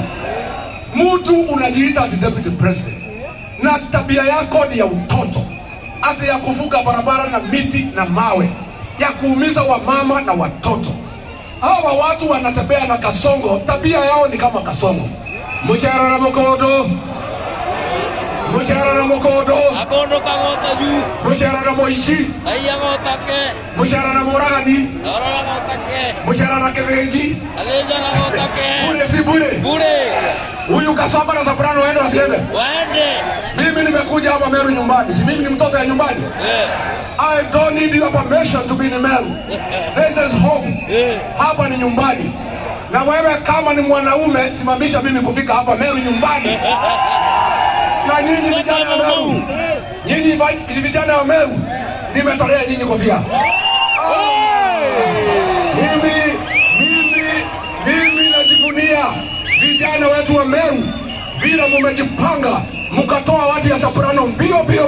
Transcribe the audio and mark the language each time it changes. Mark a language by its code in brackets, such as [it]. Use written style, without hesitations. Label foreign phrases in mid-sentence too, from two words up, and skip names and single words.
[sw] Mtu unajiita ati Deputy President. Na tabia yako ni ya utoto. Hata ya kufunga barabara na miti na mawe. Ya kuumiza wamama na watoto. Hawa watu wanatembea na Kasongo, tabia yao ni kama Kasongo. Mchara na Mokodo. Mchara na Mokodo. Akondo kagota juu. Mchara na Moichi. Aiya gotake. Mchara na Moragani. Orora gotake. Mchara na Kevenji. Aleja na gotake. Bure si bure? Bure. Huyu Kasongo na Soprano waende wasiende? Waende. Mimi nimekuja hapa Meru nyumbani. Si mimi ni mtoto ya nyumbani? [en] I don't need your permission to be in Meru. This is home. [sw] Hapa ni nyumbani. Na wewe kama ni mwanaume, simamisha mimi kufika hapa Meru nyumbani. Na nyinyi vijana wa Meru, nyinyi vijana wa Meru, nimetolea nyinyi kofia. Mimi najivunia vijana wetu wa Meru, vile mmejipanga, mkatoa watu ya Soprano mbio.